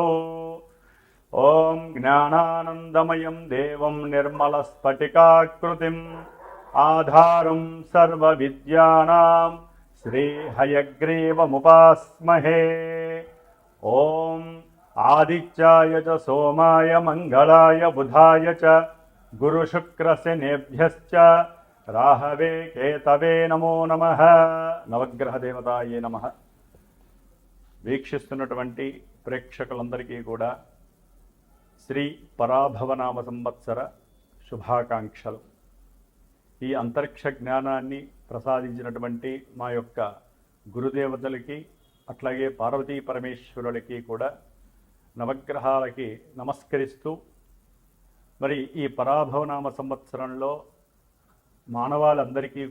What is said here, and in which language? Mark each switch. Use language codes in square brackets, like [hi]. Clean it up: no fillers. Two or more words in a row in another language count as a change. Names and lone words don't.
[sa] ॐ ज्ञानानन्दमयं देवं निर्मलस्फटिकाकृतिम् आधारं सर्वविद्यानां श्रीहयग्रीवमुपास्महे। ॐ आदित्याय च सोमाय मंगलाय बुधाय च गुरुशुक्रशनेभ्यश्च राहवे केतवे नमो नमः। నవగ్రహ దేవతాయే నమః. [te] వీక్షిస్తున్నటువంటి ప్రేక్షకులందరికీ కూడా శ్రీ పరాభవనామ సంవత్సర శుభాకాంక్షలు. ఈ అంతరిక్ష జ్ఞానాన్ని ప్రసాదించినటువంటి మా యొక్క గురుదేవతలకి అట్లాగే పార్వతీ పరమేశ్వరులకి కూడా నవగ్రహాలకి నమస్కరిస్తూ, మరి ఈ పరాభవనామ సంవత్సరంలో మానవాళందరికీ